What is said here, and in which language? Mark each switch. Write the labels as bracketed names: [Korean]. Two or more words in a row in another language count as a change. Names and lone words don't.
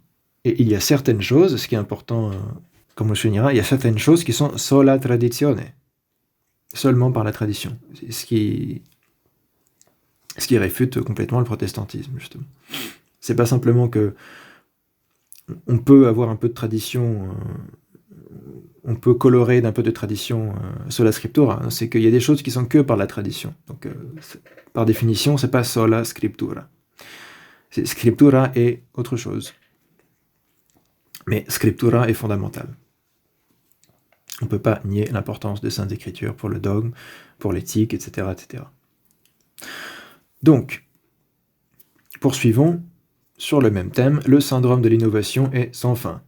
[French] Et il y a certaines choses, ce qui est important, comme on le soulignera, il y a certaines choses qui sont [Latin] sola traditione, [French] seulement par la tradition, ce qui réfute complètement le protestantisme, justement. C'est pas simplement que on peut avoir un peu de tradition, on peut colorer d'un peu de tradition [Latin] sola scriptura, [French] hein, c'est qu'il y a des choses qui sont que par la tradition. Donc, par définition, c'est pas [Latin] sola scriptura. [French] Scriptura est autre chose. Mais scriptura est fondamentale. On ne peut pas nier l'importance des Saintes Écritures pour le dogme, pour l'éthique, etc., etc. Donc, poursuivons sur le même thème, le syndrome de l'innovation est sans fin.